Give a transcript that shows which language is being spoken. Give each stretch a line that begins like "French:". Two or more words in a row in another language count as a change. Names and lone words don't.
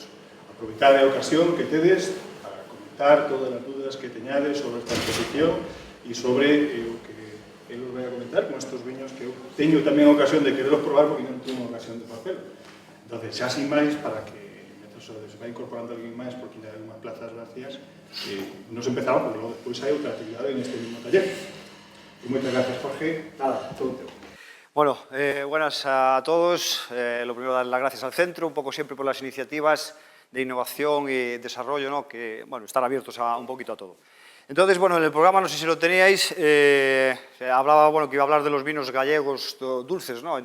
Galician: Aproveitar a ocasión que tedes para comentar todas as dúdas que teñades sobre esta exposición e sobre o que eu os vai a comentar con estes viños que eu teño tamén a ocasión de quererlos probar porque non tengo ocasión de facelo. Entón, xa sin máis, para que se vai incorporando alguén máis, porque ainda hai unhas plazas vacías, nos empezamos, porque logo despois hai outra actividade neste mismo taller. E moitas gracias, Jorge. Nada, todo teu.
Spanish: Bueno, buenas a todos. Lo primero, dar las gracias al centro, un poco siempre por las iniciativas de innovación y desarrollo, ¿no? Que, bueno, estar abiertos a un poquito a todo. Entonces, bueno, en el programa, no sé si lo teníais, hablaba, bueno, que iba a hablar de los vinos gallegos dulces, ¿no?